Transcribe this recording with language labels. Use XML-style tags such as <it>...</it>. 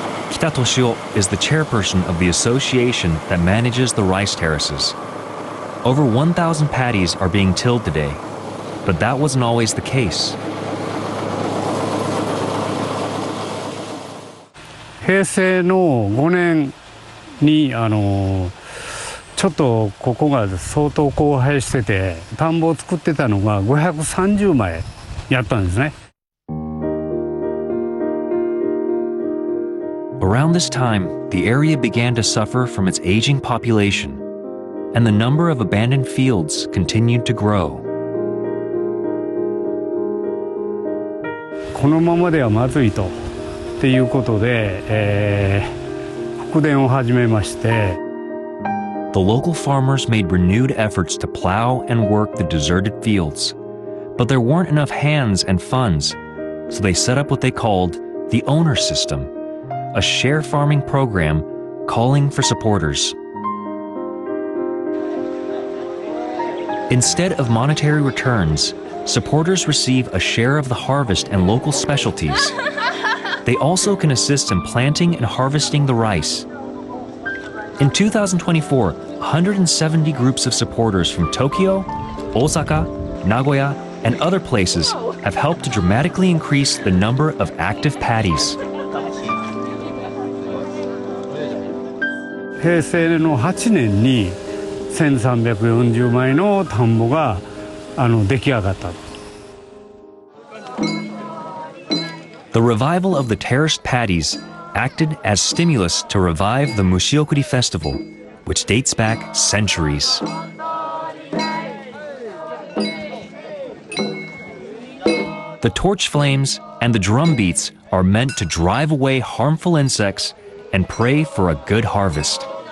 <en>Kita Toshio is the chairperson of the association that manages the rice terraces. Over 1,000 paddies are being tilled today, but that wasn't always the case.</en> <ja>平成の5年にちょっとここが相当荒廃してて田んぼを作ってたのが530枚やったんですね。</ja> <en>Around this time, the area began to suffer from its aging population. and the number of abandoned fields continued to grow.</en> <ja>このままではまずいとっていうことで、復田を始めまして。</ja> <en>The local farmers made renewed efforts to plow and work the deserted fields, but there weren't enough hands and funds, so they set up what they called the owner system, a share farming program calling for supporters. Instead of monetary returns, supporters receive a share of the harvest and local specialties. They also can assist in planting and harvesting the rice. In 2024, 170 groups of supporters from Tokyo, Osaka, Nagoya, and other places have helped to dramatically increase the number of active paddies.</en> <ja>平成の8年に1340枚の田んぼが出来上がった。</ja> <en>The revival of the terraced paddies acted as stimulus to revive the Mushiokuri festival, which dates back centuries. The torch flames and the drum beats are meant to drive away harmful insects and pray for a good harvest.</en>